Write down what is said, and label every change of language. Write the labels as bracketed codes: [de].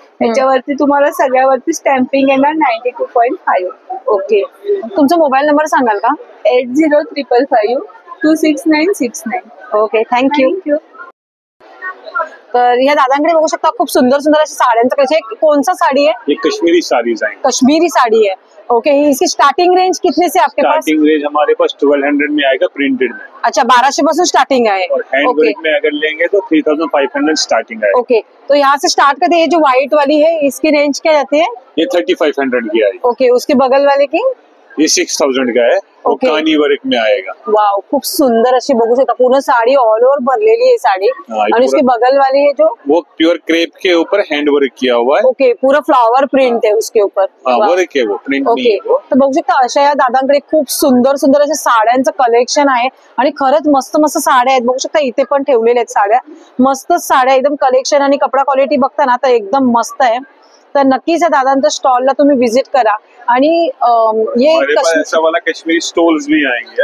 [mr] त्याच्यावरती तुम्हाला सगळ्यावरती स्टॅम्पिंग येणार 92.5. ओके, तुमचा मोबाईल नंबर सांगाल का? 8055526969. [en] Okay, thank you. [mr] तर या दादांकडे बघू शकता खूप सुंदर सुंदर अशा साड्यांचं कलेक्शन. [hi] कौन सा साड़ी है? ये कश्मीरी साड़ीज है. कश्मीरी साड़ी है. ओके, इसकी स्टार्टिंग रेंज कितने से आपके पास? स्टार्टिंग रेंज हमारे पास 1200 में आएगा प्रिंटेड में. अच्छा, 1200 पासून स्टार्टिंग है. और हैंड वर्क में अगर लेंगे तो 3500 स्टार्टिंग है. ओके, तो यहाँ से स्टार्ट करते हैं. ये जो व्हाइट वाली है इसकी रेंज क्या जाती है? ये 3500 की आएगी. ओके, उसके बगल वाले की? ये 6000 का है. और कानी वर्क में आएगा. [mr] वाव, खूप सुंदर अशी बघू शकता. पूर्ण साड़ी ऑल ओवर भरलेली है साड़ी. [hi] और उसके बगल वाली है जो वो प्योर क्रेप के ऊपर हैंड वर्क किया हुआ है. ओके, पूरा फ्लावर प्रिंट है उसके ऊपर. वर्क है वो, प्रिंट नहीं ओके, है वो. [mr] तर बघू शकता अशा या दादांकडे खूप सुंदर सुंदर अशा साड्यांचं कलेक्शन आहे. आणि खरंच मस्त मस्त साड्या आहेत. बघू शकता इथे पण ठेवलेल्या आहेत साड्या. मस्तच साड्या, एकदम कलेक्शन आणि कपडा क्वालिटी बघता ना तर एकदम मस्त आहे. तर नक्कीच या दादांच्या स्टॉलला तुम्ही विजिट करा. आणि ये [hi] ऐसा वाला कश्मीरी स्टोल्स भी आएंगे.